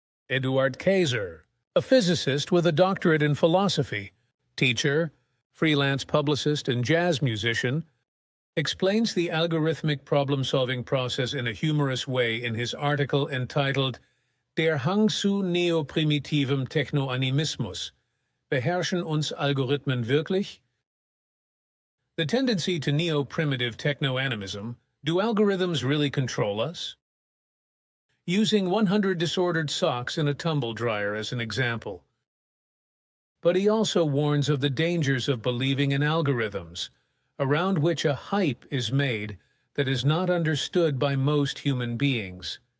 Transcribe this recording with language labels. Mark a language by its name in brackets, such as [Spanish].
[English] Eduard Kaiser, a physicist with a doctorate in philosophy, teacher, freelance publicist, and jazz musician, explains the algorithmic problem-solving process in a humorous way in his article entitled [German] Der Hang zu neoprimitivem Technoanimismus. Beherrschen uns Algorithmen wirklich? [English] The tendency to neo-primitive techno-animism. Do algorithms really control us? Using 100 disordered socks in a tumble dryer as an example. But he also warns of the dangers of believing in algorithms, around which a hype is made that is not understood by most human beings.